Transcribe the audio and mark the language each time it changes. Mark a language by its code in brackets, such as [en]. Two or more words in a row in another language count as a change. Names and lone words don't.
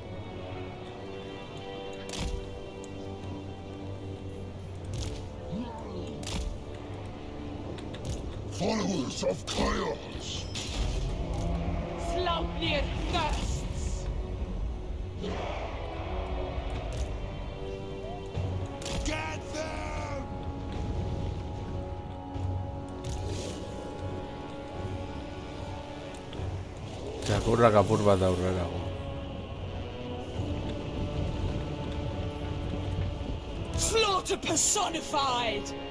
[en] Followers of chaos! Slaupnir thirsts. Get them! [eu] Txakurrak apur bat aurrerago. [en] Slaughter personified.